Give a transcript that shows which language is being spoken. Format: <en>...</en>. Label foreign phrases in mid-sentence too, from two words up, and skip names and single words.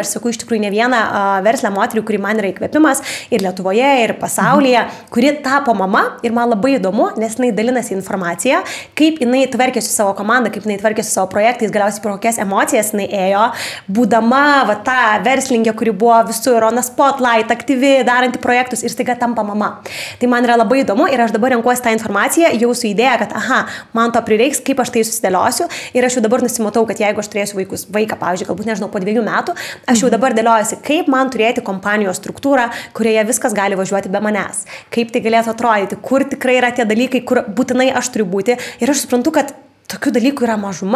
<lt>Aš sakau, iš tikrųjų ne vieną verslę moterį, kuri man yra įkvėpimas ir Lietuvoje, ir pasaulyje, kuri tapo mama ir man labai įdomu, nes jinai dalinasi informaciją, kaip jinai tvarkėsi savo komandą, kaip jinai tvarkėsi savo projektais, galiausiai pro kokias emocijas jinai ėjo, būdama ta verslininkė, kuri buvo visur</lt> <en>on the spotlight,</en> <lt>aktyvi, daranti projektus ir staiga tampa mama. Tai man yra labai įdomu ir aš dabar renkuosi tą informaciją, jau su idėja, kad man to prireiks, kaip aš tai susidėliosiu ir aš jau dabar nusimatau, kad jeigu aš turėsiu vaiką, pavyzdžiui, galbūt nežinau, po 2 metų, aš jau dabar dėliojuosi, kaip man turėti kompanijos struktūrą, kurioje viskas gali važiuoti be manęs, kaip tai galėtų atrodyti, kur tikrai yra tie dalykai, kur būtinai aš turiu būti ir aš suprantu, kad tokių dalykų yra mažuma.</lt>